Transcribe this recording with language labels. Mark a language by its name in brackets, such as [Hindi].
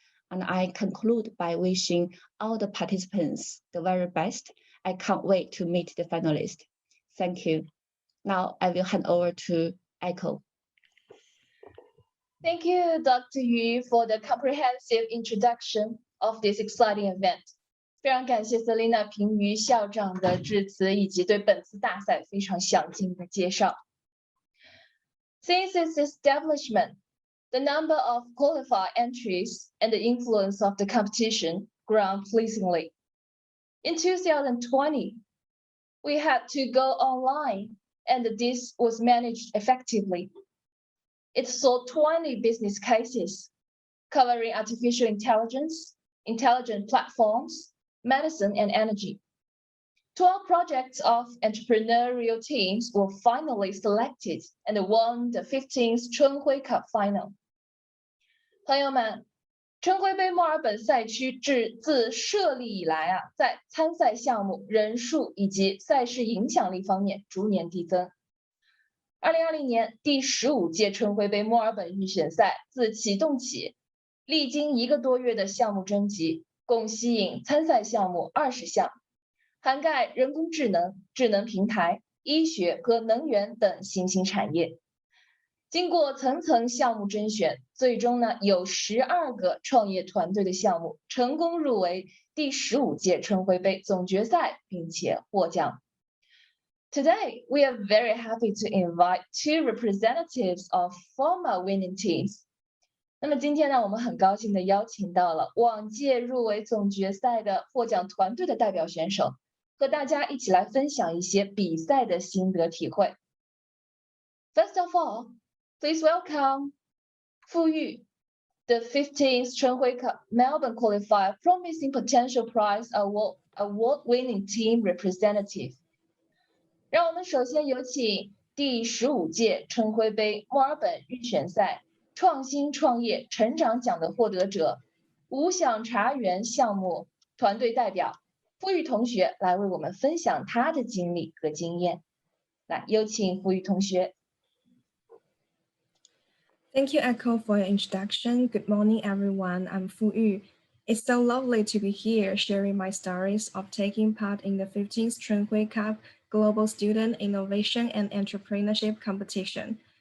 [English] And I conclude by wishing all the participants the very best. I can't wait to meet the finalists. Thank you. Now I will hand over to Echo. Thank you, Dr. Yu, for the comprehensive introduction of this exciting event. [Chinese] 非常感谢 Selina 平瑜校长的致辞以及对本次大赛非常详尽的介绍。 [English] Since its establishment, the number of qualifier entries and the influence of the competition grew pleasingly. In 2020, we had to go online, and this was managed effectively. It saw 20 business cases covering artificial intelligence, intelligent platforms, medicine, and energy. 12 projects of entrepreneurial teams were finally selected and won the 15th Chunhui Cup final. [Chinese] 朋友们，春晖杯墨尔本赛区自设立以来在参赛项目人数以及赛事影响力方面逐年递增。 2020年第15届春晖杯墨尔本预选赛自启动起，历经1个多月的项目征集，共吸引参赛项目20项，涵盖人工智能、智能平台、医学和能源等新兴产业。经过层层项目甄选，最终有12个创业团队的项目成功入围第15届春晖杯总决赛，并且获奖。 [English] Today, we are very happy to invite 2 representatives of former winning teams. [Chinese] 那么今天我们很高兴地邀请到了往届入围总决赛的获奖团队的代表选手，和大家一起来分享一些比赛的心得体会。 [English] First of all, please welcome Fu Yu, the 15th Chunhui Cup Melbourne Qualifier Promising Potential Prize Award-winning team representative. [Chinese] 让我们首先有请第15届春晖杯墨尔本预选赛创新创业成长奖的获得者，无享茶园项目团队代表傅玉同学来为我们分享他的经历和经验。来，有请傅玉同学。 [English] Thank you, Echo, for your introduction. Good morning, everyone. I'm Fu Yu. It's so lovely to be here sharing my stories of taking part in the 15th Chunhui Cup Global Student Innovation and Entrepreneurship Competition.